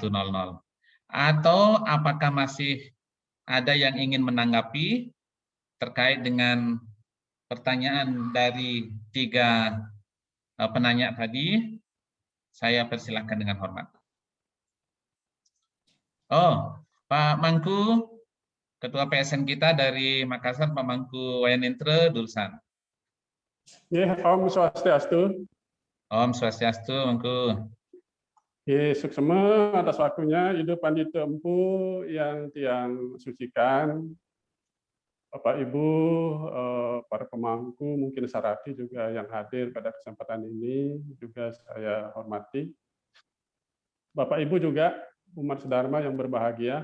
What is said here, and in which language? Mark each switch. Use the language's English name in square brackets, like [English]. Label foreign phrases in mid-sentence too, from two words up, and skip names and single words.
[Indonesian] Atau apakah masih ada yang ingin menanggapi terkait dengan pertanyaan dari 3 penanya tadi? Saya persilahkan dengan hormat. Oh, Pak Mangku, Ketua PSN kita dari Makassar, Pak Mangku Wayanintre Dulsan. [Balinese] Nggih, Om Swastiastu. Om Swastiastu, Mangku. [Indonesian] Nggih, suksema atas waktunya Ibu Pandita Empu yang tiang sucikan. Bapak Ibu, para pemangku, mungkin Sarati juga yang hadir pada kesempatan ini juga saya hormati. Bapak Ibu juga umat sedharma yang berbahagia.